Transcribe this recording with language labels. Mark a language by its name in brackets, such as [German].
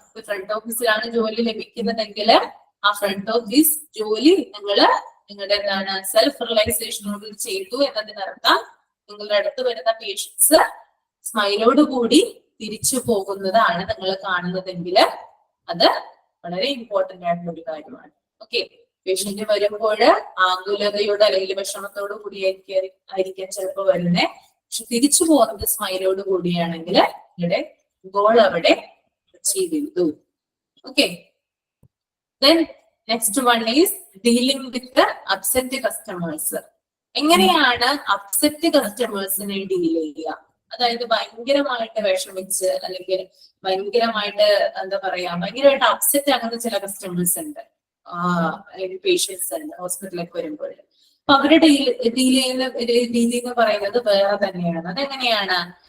[Malayalam] Front ഓഫീസിലാണ് ജോലി ലഭിക്കുന്നതെങ്കിൽ ആ ഫ്രണ്ട് ഓഫീസ് ജോലി നിങ്ങളുടെ എന്താണ് സെൽഫ് റിയലൈസേഷനോട് ചെയ്തു എന്നതിനർത്ഥം നിങ്ങളുടെ അടുത്ത് വരുന്ന പേഷ്യൻസ് സ്മൈലോട് കൂടി തിരിച്ചു പോകുന്നതാണ് നിങ്ങൾ കാണുന്നതെങ്കിൽ അത് വളരെ ഇമ്പോർട്ടന്റ് ആയിട്ടുള്ള ഒരു കാര്യമാണ്. ഓക്കെ. പേഷ്യന്റ് വരുമ്പോൾ ആകുലതയോട് അല്ലെങ്കിൽ വിഷമത്തോടു കൂടി ആയിരിക്കാം ചിലപ്പോൾ വരുന്നത്. പക്ഷെ തിരിച്ചു പോകുന്നത് സ്മൈലോട് കൂടിയാണെങ്കിൽ നിങ്ങളുടെ ഗോൾ അവിടെ അച്ചീവ് ചെയ്തു. Okay. [English] Then next one is dealing with the upset customers. [Malayalam] എങ്ങനെയാണ് അപ്സെറ്റ് കസ്റ്റമേഴ്സിനെ ഡീൽ ചെയ്യുക? അതായത് ഭയങ്കരമായിട്ട് വിഷമിച്ച് അല്ലെങ്കിൽ ഭയങ്കരമായിട്ട് എന്താ പറയാ ഭയങ്കരമായിട്ട് അപ്സെറ്റ് ആകുന്ന ചില കസ്റ്റമേഴ്സ് ഉണ്ട്, അല്ലെങ്കിൽ പേഷ്യൻസ് ഉണ്ട് ഹോസ്പിറ്റലിലേക്ക് വരുമ്പോൾ. അപ്പൊ അവരുടെ ഡീൽ ചെയ്യുന്ന രീതി എന്ന് പറയുന്നത് വേറെ തന്നെയാണ്. അതെങ്ങനെയാണ്?